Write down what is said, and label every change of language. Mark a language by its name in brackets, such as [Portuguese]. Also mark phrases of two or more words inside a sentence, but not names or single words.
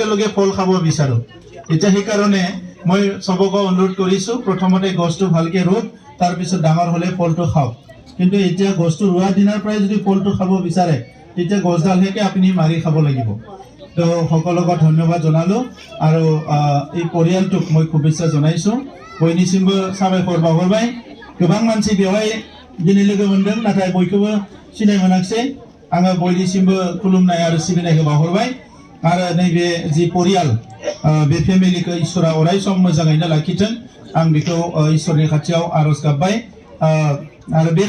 [Assamese] লগে ফল খাব বিচাৰো এতিয়া সেই কাৰণে মই সবকে অনুৰোধ কৰিছো প্ৰথমতে গছটো ভালকে ৰুক তাৰ পিছত ডাঙৰ হ'লে ফলটো খাওক কিন্তু এতিয়া গছটো ৰুৱাৰ দিনৰ পৰাই যদি ফলটো খাব বিচাৰে তেতিয়া গছডাল হেকে আপুনি মাৰি খাব লাগিব তো সকলোকে ধন্যবাদ জনালো আৰু এই পৰিয়ালটোক মই শুভেচ্ছা জনাইছো [Bodo] বৈনিसिमबो साबायखर बावहरबाय गोबां मानसि बेवहाय दिनै लोगो मोनदों नाथाय बयखौबो सिनाय मोनाखिसै आङो बयनिसिमबो खुलुमनाय आरो सिबिनायखौ बावहरबाय आरो नैबे जि परियाल बे फेमिलिखौ इसोरा अराय सम मोजाङैनो लाखिथों आं बेखौ इसोरनि खाथियाव आरज गाबबाय आरो बे